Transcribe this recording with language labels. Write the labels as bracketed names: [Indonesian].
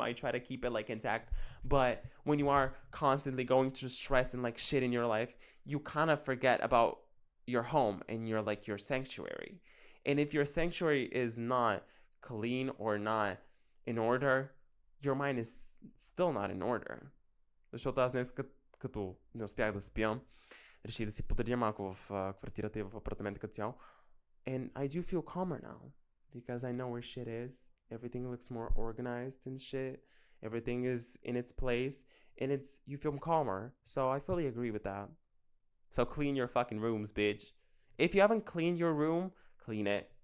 [English] I try to keep it like intact. But when you are constantly going through stress and like shit in your life, you kind of forget about your home and your sanctuary. And if your sanctuary is not clean or not in order, your mind is still not in order. [Bulgarian] Защото аз днес, като не успях да спя, реших да си подредя малко в квартирата и в апартамента като цяло. [English] And I do feel calmer now because I know where shit is. Everything looks more organized and shit. Everything is in its place. And you feel calmer. So I fully agree with that. So clean your fucking rooms, bitch. If you haven't cleaned your room, clean it.